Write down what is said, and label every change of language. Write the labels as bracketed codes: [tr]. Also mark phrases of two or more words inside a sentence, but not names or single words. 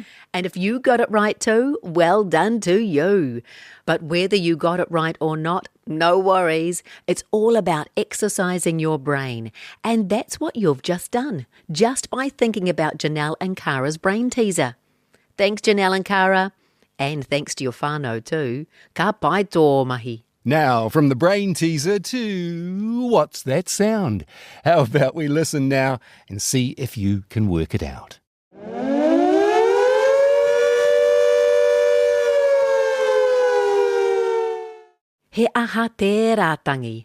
[en] And if you got it right too, well done to you. But whether you got it right or not, no worries. It's all about exercising your brain. And that's what you've just done, just by thinking about Janelle and Cara's brain teaser. Thanks, Janelle and Cara. And thanks to your whānau too. [mi] Ka pai tō mahi. [en] Now, from the brain teaser to What's That Sound? How about we listen now and see if you can work it out? [mi] He aha te rātangi.